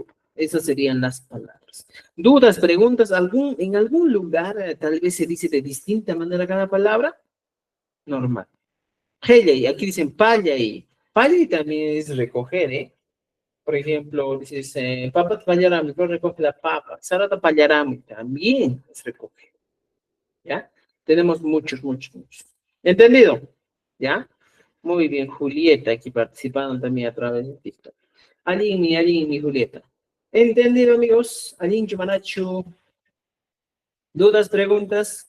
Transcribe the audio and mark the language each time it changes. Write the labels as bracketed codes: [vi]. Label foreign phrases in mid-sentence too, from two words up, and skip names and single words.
[es] Esas serían las palabras. ¿Dudas, preguntas? ¿En algún lugar tal vez se dice de distinta manera cada palabra? Normal. Gele, aquí dicen palla y también es recoger, ¿eh? Por ejemplo, dices, [qu] papa pallarami, [es] yo recoge la papa. [qu] Sarata pallarami, [es] también es recoger, ¿ya? Tenemos muchos. ¿Entendido? ¿Ya? Muy bien, Julieta, aquí participando también a través de TikTok. Aline, Julieta. ¿Entendido, amigos? Aline, Chumanachu. ¿Dudas, preguntas?